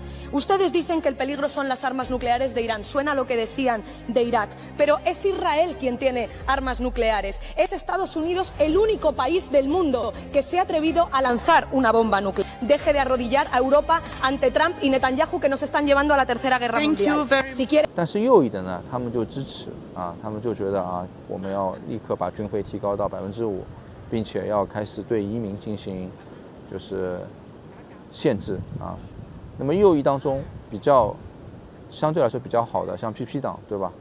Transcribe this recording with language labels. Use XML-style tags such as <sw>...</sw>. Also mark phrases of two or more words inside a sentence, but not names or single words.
<es>Ustedes dicen que el peligro son las armas nucleares de Irán. Suena lo que decían de Irak. Pero es Israel quien tiene armas nucleares. Es Estados Unidos el único país del mundo que se ha atrevido a lanzar una bomba nuclear. Deje de arrodillar a Europa ante Trump y Netanyahu, que nos están llevando a la tercera guerra mundial. Si quiere...</es> <zh>但是右翼的呢，他们就支持啊，他们就觉得啊，我们要立刻把军费提高到5%，并且要开始对移民进行就是限制啊。那么右翼当中比较相对来说比较好的，像 PP 党，对吧？</zh>